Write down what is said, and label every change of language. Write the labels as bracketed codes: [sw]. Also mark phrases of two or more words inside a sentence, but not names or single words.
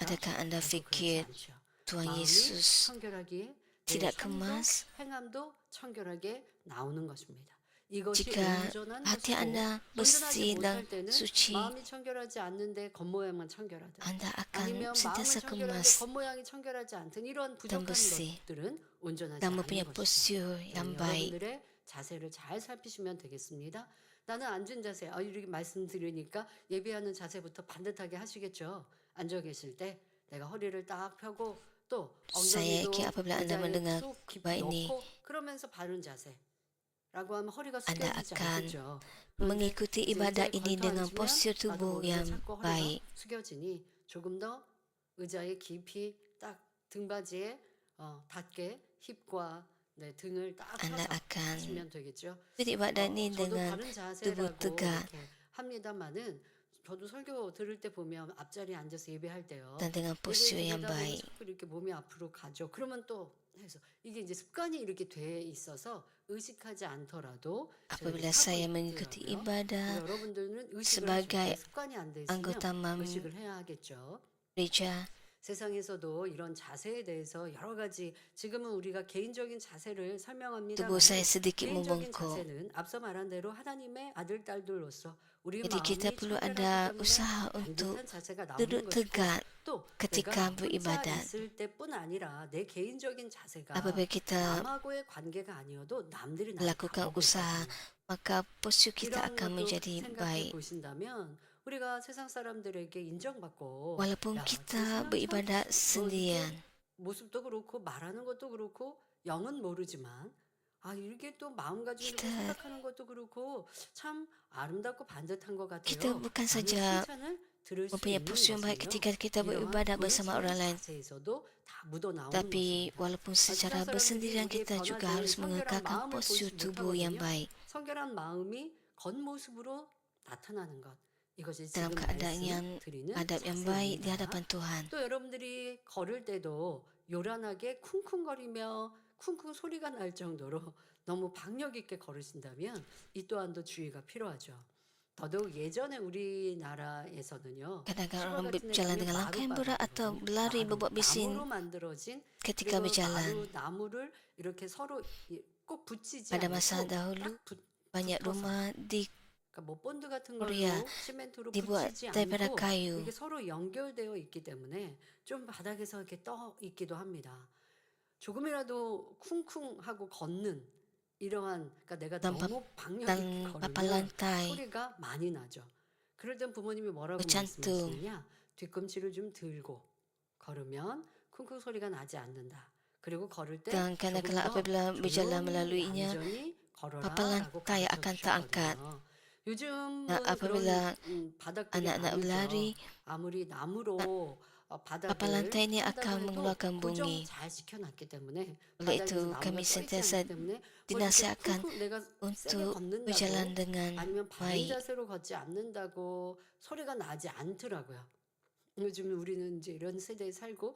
[ms] Adakah Anda [ko] 결코 그렇지 [ms] fikir [ko] 않죠. [ms] Tuhan [ko] 마음이 [ms] Yesus [ko] 청결하기에 내 [ms] tidak [ko] 삶도 [ms] kemas? [ko] 행함도 청결하게 나오는 것입니다. 이것이 [ms] Jika [ko] 온전한 [ms] hati [ko] 것이고 [ms] Anda [ko] 온전하지 [ms] bersih dan [ko] 못할 때는 [ms] suci, [ko] 마음이 청결하지 않는데 겉모양만 청결하든 [ms] Anda [ko] 아니면 [ms] akan [ko] 마음은 [ms] sentiasa [ko] 청결한데 [ms] kemas [ko] 겉모양이 청결하지 않든 이런 부족한 [ms] bersih [ko] 것들은 온전하지 [ms] dan [ko] 않은 [ms] mempunyai [ko] 것이죠. [ms] postur yang baik. [ko] 여러분들의 자세를 잘 살피시면 되겠습니다. 나는 앉은 자세, 이렇게 말씀드리니까 예배하는 자세부터 반듯하게 하시겠죠. 앉아 계실 때 내가 허리를 딱 펴고 또 [ms] Saya [ko] 엉덩이도 [ms] yakin apabila Anda [ko] 의자에 [ms] mendengar [ko] 쏙 깊이 [ms] khutbah ini, [ko] 넣고 그러면서 바른 자세라고 하면 허리가 [ms] Anda [ko] 숙여지지 [ms] akan [ko] 않겠죠. [ms] mengikuti [ko] 이제 [ms] ibadat [ko] 의자에 [ms] ini [ko] 걸터 [ms] dengan [ko] 앉으면 [ms] postur [ko] 나도 [ms] tubuh [ko] 모르게 [ms] yang [ko] 자꾸 허리가 [ms] baik. [ko] 숙여지니 조금 더 의자에 깊이 딱 등받이에 닿게 힙과 등을 딱 [ms] Anda [ko] 펴서 [ms] akan [ko] 하시면 되겠죠. [ms] beribadat ini [ko] 저도 [ms] dengan [ko] 바른 [ms] tubuh [ko] 자세라고 [ms] tegak [ko] 이렇게 합니다만은 저도 설교 들을 때 보면 앞자리에 앉아서 예배할 때요. [ms] dan dengan postur yang [ko] 예배 드리다 보면 [ms] baik. [ko] 자꾸 이렇게 몸이 앞으로 가죠. 그러면 또 해서 이게 이제 습관이 이렇게 돼 있어서 의식하지 않더라도 [ms] Apabila [ko] 저희들이 [ms] saya [ko] 하고 [ms] mengikuti [ko] 있더라고요. [ms] ibadah [ko] 여러분들은 의식을 [ms] sebagai [ko] 하실 때 습관이 안 돼 있으면 [ms] anggota [ko] 의식을 해야 하겠죠. [ms] gereja, [ko] 세상에서도 이런 자세에 대해서 여러 가지 지금은 우리가 개인적인 자세를 설명합니다. [ms] tubuh saya sedikit [ko] 개인적인 [ms] membungkuk. [ko] 자세는 앞서 말한 대로 하나님의 아들 딸들로서 우리 [ms] Jadi [ko] 마음이 [ms] kita perlu [ko] 청결하기 [ms] ada [ko] 때문에 [ms] usaha untuk [ko] 반듯한 자세가 나오는 [ms] duduk [ko] 것이고 [ms] tegak [ko] 또 [ms] ketika [ko] 내가 혼자 [ms] beribadat. [ko] 있을 때뿐 아니라 내 개인적인 자세가 [ms] Apabila kita [ko] 남하고의 관계가 아니어도 남들이 나를 [ms] melakukan [ko] 바라볼 [ms] usaha, [ko] 때는 [ms] maka postur kita [ko] 이런 [ms] akan [ko] 것도 [ms] menjadi [ko] 생각해 [ms] baik. [ko] 보신다면 우리가 세상 사람들에게 인정받고 [ms] Walaupun [ko] 야, 저 [ms] kita [ko] 사람 참 [ms] beribadat [ko] 이렇게 [ms] sendirian, [ko] 모습도 그렇고 말하는 것도 그렇고 영은 모르지만 이렇게 또 마음가짐으로 [ms] kita [ko] 생각하는 것도 그렇고 참 아름답고 반듯한 것 [ms] kita [ko] 같아요. [ms] bukan [ko] 라는 [ms] saja [ko] 칭찬을 들을 수 [ms] mempunyai [ko] 있는 [ms] postur yang baik [ko] 것은요. [ms] ketika kita [ko] 이러한 [ms] beribadat bersama [ko] 본질의 [ms] orang lain. [ko] 자세에서도 다 묻어나오는 [ms] Tapi [ko] 것입니다. [ms] walaupun [ko] 세상 [ms] secara [ko] 사람들이 [ms] bersendirian [ko] 우리의 [ms] kita juga [ko] 변화된 [ms] harus [ko] 성결한 [ms] mengekalkan [ko] 마음을 [ms] postur [ko] 보지 [ms] tubuh yang [ko] 못하거든요. [ms] baik. [ko] 성결한 마음이 겉모습으로 나타나는 것. 이것이 [ms] dalam [ko] 지금 [ms] keadaan yang [ko] 말씀드리는 [ms] adab yang baik di [ko] 자세입니다. [ms] hadapan Tuhan. [ko] 또 여러분들이 걸을 때도 요란하게 쿵쿵거리며 쿵쿵 소리가 날 정도로 너무 박력 있게 걸으신다면 이 또한도 주의가 필요하죠. 더더욱 예전에 우리나라에서는요. [ms] Kadang-kadang [ko] 시골 [ms] orang [ko] 같은 데 [ms] berjalan [ko] 가면 [ms] dengan langkah yang berat atau [ko] 마룻바닥으로 [ms] berlari berbuat bising [ko] 나무로 만들어진 [ms] ketika [ko] 그리고 [ms] berjalan. [ko] 나무를 이렇게 서로 꼭 붙이지 [ms] Pada masa [ko] 않고 [ms] dahulu, [ko] 딱 [ms] banyak [ko] 붙어서 [ms] rumah di [ko] 그러니까 못 본드 같은 [ms] Korea [ko] 걸로 시멘트로 [ms] dibuat [ko] 붙이지 [ms] daripada [ko] 않고 [ms] kayu. [ko] 이게 서로 연결되어 있기 때문에 좀 바닥에서 이렇게 떠 있기도 합니다. 조금이라도 쿵쿵하고 걷는 이러한 그러니까 내가 [ms] Dan [ko] 너무 박력 있게 [ms] dan papan [ko] 걸으면 [ms] lantai [ko] 소리가 많이 나죠. 그럴 땐 부모님이 뭐라고 [ms] bercantum. [ko] 말씀하시느냐? 뒤꿈치를 좀 들고 걸으면 쿵쿵 소리가 나지 않는다. 그리고 걸을 때 [ms] Dan [ko] 조금 [ms] kadang-kadang [ko] 더 [ms] apabila berjalan [ko] 조용히 [ms] melalui-nya, [ko] 얌전히 [ms] papan [ko] 걸어라라고 [ms] lantai [ko] 가르쳐 [ms] akan terangkat. [ko] 주셨거든요. 요즘은 [ms] Dan apabila [ko] 그런 바닥들이 [ms] anak-anak [ko] 아니죠. [ms] berlari, [ko] 아무리 나무로 [ms] papan [ko] 바닥을 [ms] lantai ini [ko] 한다고 [ms] akan [ko] 해도 [ms] mengeluarkan [ko] 고정 [ms] bunyi. [ko] 잘 시켜놨기 때문에 [ms] Oleh [ko] 바닥에서 [ms] itu, [ko] 나무가 [ms] kami [ko] 서 있지 [ms] sentiasa [ko] 않기 때문에 뭐 이렇게 [ms] dinasihatkan [ko] 쿵쿵 내가 세게 [ms] untuk [ko] 걷는다고 [ms] berjalan dengan [ko] 아니면 바른 [ms] baik. [ko] 자세로 걷지 않는다고 소리가 나지 않더라고요. 요즘 우리는 이제 이런 세대에 살고